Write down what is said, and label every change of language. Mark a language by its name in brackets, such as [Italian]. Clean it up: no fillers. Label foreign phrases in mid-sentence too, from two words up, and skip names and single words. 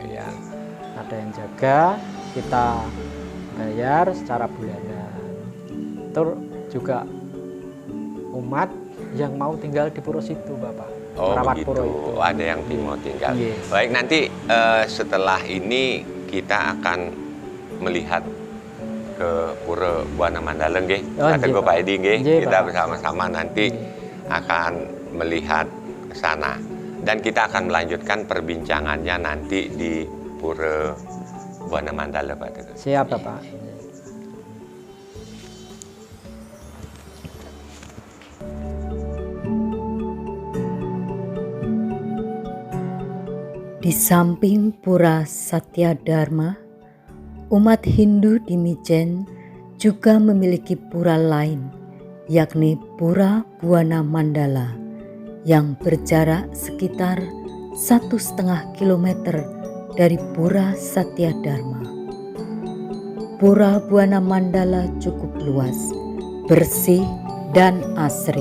[Indonesian] Ada yang jaga, kita bayar secara bulanan. itu juga umat yang mau tinggal di pura situ, Bapak. Oh Merawat begitu, pura itu. ada yang mau tinggal. Yes. Baik, nanti setelah ini kita akan melihat ke Pura Buana Mandala nggih. Oh, Kata nggih, Pak Edi nggih, nggih, kita Bapak. bersama-sama nanti akan melihat ke sana. Dan kita akan melanjutkan perbincangannya nanti di Pura Buana Mandala, Pak Teguh. Siap, Bapak. Di samping Pura Satya Dharma, umat Hindu di Mijen juga memiliki pura lain, yakni Pura Buana Mandala, yang berjarak sekitar 1,5 kilometer dari Pura Satya Dharma. Pura Buana Mandala cukup luas, bersih, dan asri.